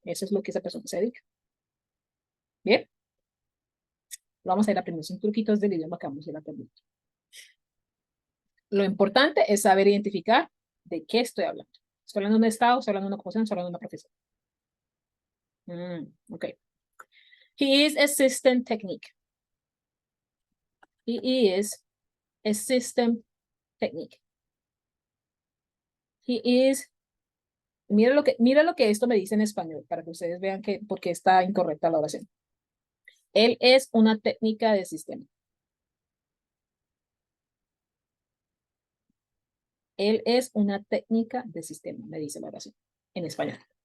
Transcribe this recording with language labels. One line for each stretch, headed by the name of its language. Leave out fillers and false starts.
Spanish: Eso es lo que esa persona se dedica. Bien. Vamos a ir aprendiendo son truquitos del idioma que vamos a ir aprendiendo. Lo importante es saber identificar de qué estoy hablando. ¿Estoy hablando de un estado? ¿Estoy hablando de una ocupación? ¿Estoy hablando de una profesión? Ok.
English: He is a system technique. He is a system technique. He is...
Spanish: Mira lo que esto me dice en español, para que ustedes vean por qué está incorrecta la oración. Él es una técnica de sistema. Él es una técnica de sistema, me dice la oración en español.